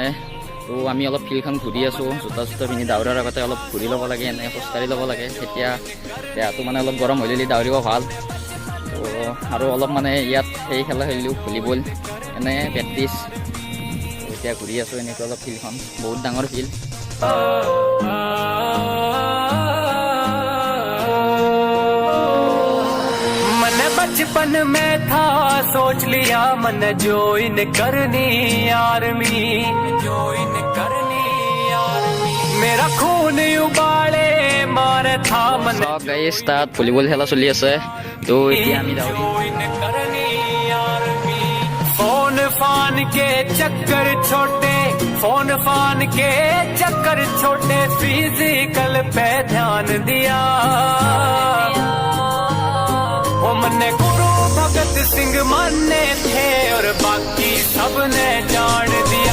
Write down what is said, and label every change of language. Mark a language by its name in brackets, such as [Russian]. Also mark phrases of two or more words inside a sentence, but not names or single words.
[Assamese] তো আমি অলপ ফিল্ডখন ঘূৰি আছোঁ, জোতা পিন্ধি দৌৰাৰ আগতে অলপ ঘূৰি ল'ব লাগে, এনেকৈ খোজকাঢ়ি ল'ব লাগে। তেতিয়া দেহাটো মানে অলপ গৰম হৈ ল'লে দৌৰিব ভাল। তো আৰু অলপ মানে ইয়াত সেই খেলা খেলিলোঁ, ভলীবল এনে প্ৰেক্টিছ। এতিয়া ঘূৰি আছোঁ এনেকৈ অলপ ফিল্ডখন, বহুত ডাঙৰ ফিল্ড। [Haryanvi] बचपन में था सोच लिया मन ज्वाइन करनी आर्मी, मेरा खून उबाले मारे था मन। [Assamese] গাইজ তাত ভলীবল খেলা চলি আছে। তো এতিয়া আমি [Haryanvi] ज्वाइन करनी आर्मी। फोन फान के चक्कर छोटे फिजिकल पे ध्यान दिया। वो मन्ने गुरु भगत सिंह माने थे और बाकी सबने जान दिया।